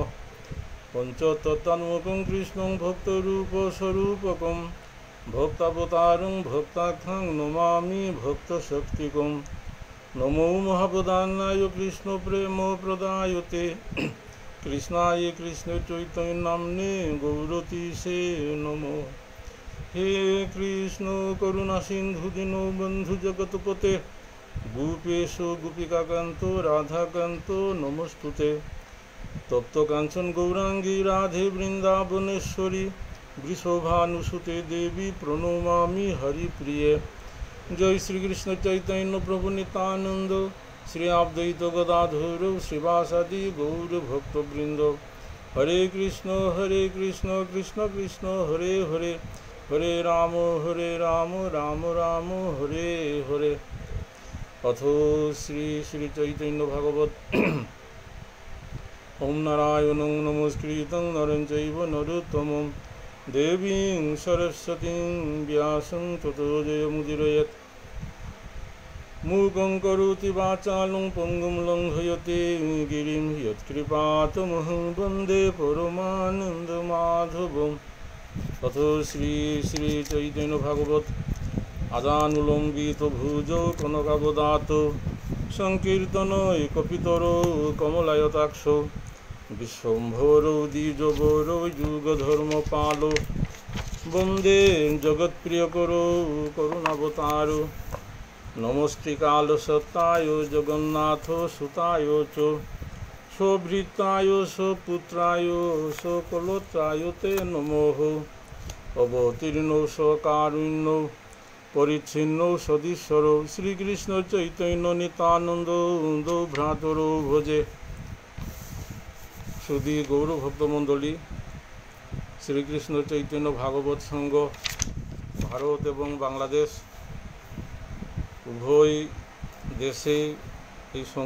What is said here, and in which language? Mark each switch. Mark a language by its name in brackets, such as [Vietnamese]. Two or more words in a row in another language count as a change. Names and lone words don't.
[Sanskrit] পঞ্চতত্ত্বাত্মকং কৃষ্ণং ভক্তরূপস্বরূপকং ভক্তাবতারং ভক্তাখ্যাং নমামি ভক্তশক্তিকং। নমো মহাপ্রদানায় কৃষ্ণপ্রেমপ্রদায়তে কৃষ্ণায় কৃষ্ণচৈতন্যনাম্নে গৌরতীশে নমো। হে কৃষ্ণ করুণা সিন্ধু দীনবন্ধু জগৎপতে গোপেশ গোপিকাকান্ত রাধাকান্ত নমস্তুতে। তপ্ত কাঞ্চন গৌরাঙ্গী রাধে বৃন্দাবনেশ্বরী বৃষভানুসুতে দেবী প্রণমামি হরিপ্রিয়ে। জয় শ্রীকৃষ্ণ চৈতন্য প্রভু নিত্যানন্দ শ্রী অদ্বৈত গদাধর শ্রীবাসাদি গৌর ভক্তবৃন্দ। হরে কৃষ্ণ কৃষ্ণ কৃষ্ণ হরে হরে হরে রাম রাম রাম হরে হরে। অথ শ্রী শ্রী চৈতন্য ভাগবত। ওম নারায়ণং নমস্কৃতং নরং চৈব নরোত্তমং দেবীং সরস্বতীং ব্যাসং ততো জয়মুদীরয়েৎ। মূকং করোতি বাচালং পঙ্গুং লঙ্ঘয়তে গিরিং যৎকৃপাতমহং বন্দে পরমানন্দমাধবং। অথ শ্রী শ্রী চৈতন্য ভাগবত। আজানুলম্বিত ভুজৌ কনকাবদাত সংকীর্তনৈ কপিতরৌ কমলায়তাক্ষ বিশ্বম্ভরৌ দ্বিজবরৌ যুগধর্মপালো বন্দে জগৎপ্রিয়করৌ করুণাবতার। নমস্তে কালসত্তায় জগন্নাথ সুতায় চ সভৃতায় সপুত্রায় সকলোত্রায় তে নমঃ। অবতীর্ণৌ সকারুণ্যৌ পরিচ্ছিন্নৌ সদীশ্বরৌ শ্রীকৃষ্ণ চৈতন্য নিত্যানন্দ ভ্রাতরৌ ভজে। [Bangla] সুধী গৌর ভক্তমণ্ডলী, শ্রীকৃষ্ণ চৈতন্য ভাগবত সংঘ ভারত এবং বাংলাদেশ উভয় দেশে এই সংঘ